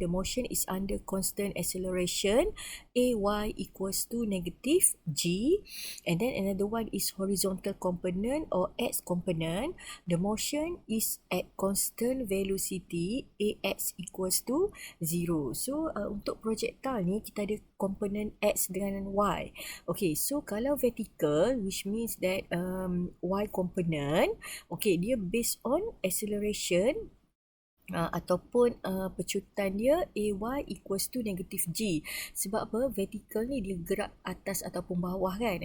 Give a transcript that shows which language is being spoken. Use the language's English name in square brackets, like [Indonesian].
[English] The motion is under constant acceleration, ay equals to negative g, and then another one is horizontal component or x component. The motion is at constant velocity, ax equals to 0. [Malay] So untuk projectile ni kita ada komponen x dengan y. [English] Okay, so [Malay] kalau [English] vertical, which means that y component, okay, dia based on acceleration [Malay] ataupun pecutan dia [English] ay equals to negative g. [Malay] Sebab apa? Vertical ni dia gerak atas ataupun bawah kan.